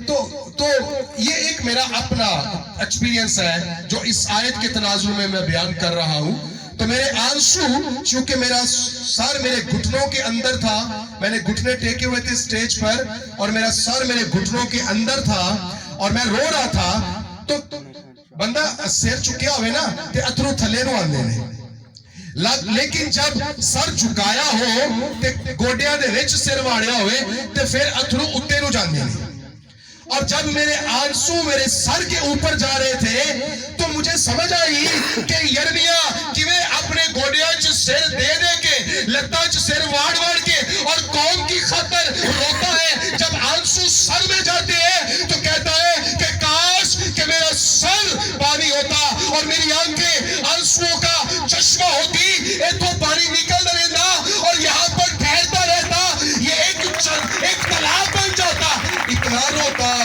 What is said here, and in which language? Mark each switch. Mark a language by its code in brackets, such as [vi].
[ur] تو یہ ایک میرا اپنا ایکسپیرینس ہے جو اس آیت کے تناظر میں بیان کر رہا ہوں. تو میرے آنسو چونکہ میرا سر میرے گھٹنوں کے اندر تھا, میں نے گھٹنے ٹیکے ہوئے تھے سٹیج پر اور میرا سر میرے گھٹنوں کے اندر تھا اور میں رو رہا تھا. [pa] تو بندہ سر چکیا ہوئے نا تے اترو تھلے نو آندے نے, لیکن جب سر جھکایا ہو تے گوڈیاں دے وچ سر واڑیا ہوئے تے پھر اترو اتے نو جاندے نے. [ur] اور جب میرے آنسو میرے سر کے اوپر جا رہے تھے تو مجھے سمجھ آئی کہ یرمیا [pa] کیویں اپنے گوڈیاں چ سر دے دے کے لتاں چ سر واڑ واڑ کے [ur] اور قوم کی خاطر روتا ہے. جب آنسو سر میں جاتے ہیں تو کہتا ہے کہ کاش کہ میرا سر پانی ہوتا اور میری آنکھیں آنسوؤں کا چشمہ ہوتی, ایتھوں پانی نکلتا رہتا اور یہاں پر ٹھہرتا رہتا, یہ ایک تالاب بن جاتا. اتنا روتا.